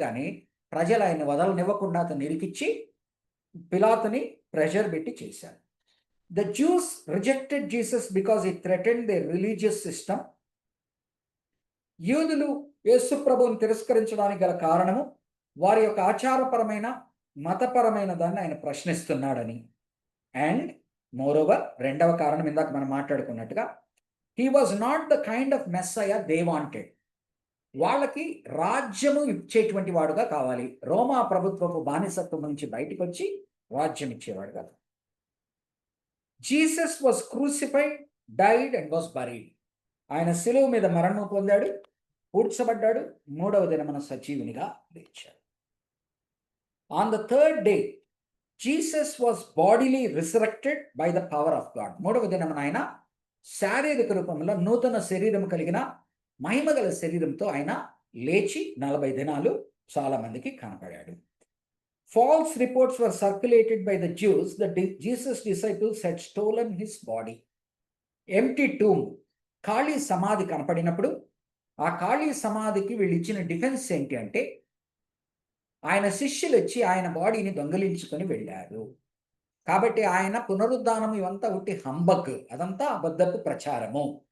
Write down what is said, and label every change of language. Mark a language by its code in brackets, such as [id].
[te] కానీ ప్రజలు ఆయన వదలనివ్వకుండా అతను నిరికిచ్చి పిలాతుని ప్రెషర్ పెట్టి చేశారు. [en] The Jews rejected Jesus because it threatened the religious system. [te] యూదులు యేసు ప్రభువుని తిరస్కరించడానికి గల కారణము వారి యొక్క ఆచారపరమైన మతపరమైన దాన్ని ఆయన ప్రశ్నిస్తున్నాడని. [en] and moreover [te] రెండవ కారణం ఇందాక మనం మాట్లాడుకున్నట్టుగా [en] he was not the kind of messiah they wanted. [te] వాళ్ళకి రాజ్యము ఇచ్చేటువంటి వాడుగా కావాలి, రోమా ప్రభుత్వపు బానిసత్వం నుంచి బయటకు వచ్చి రాజ్యం ఇచ్చేవాడు కాదు. [en] Jesus was crucified, died and was buried. [te] ఆయన శిలువ మీద మరణం పొందాడు, పూడ్చబడ్డాడు, 3వ దినమున సజీవునిగా లేచాడు. [en] On the third day Jesus was bodily resurrected by the power of God. [te] 3వ దినమున ఆయన శారీరక రూపంలో నూతన శరీరం కలిగిన మహిమగల శరీరంతో ఆయన లేచి 40 దినాలు చాలా మందికి కనపడాడు. [en] False reports were circulated by the Jews that Jesus' disciples had stolen his body. Empty tomb, [te] ఖాళీ సమాధి కనపడినప్పుడు ఆ ఖాళీ సమాధికి వీళ్ళు ఇచ్చిన డిఫెన్స్ ఏంటి అంటే ఆయన శిష్యులు వచ్చి ఆయన బాడీని దొంగలించుకొని వెళ్ళారు. కాబట్టి ఆయన పునరుద్ధానం ఇవంతా ఒకటి హంబక్, అదంతా అబద్ధపు ప్రచారము.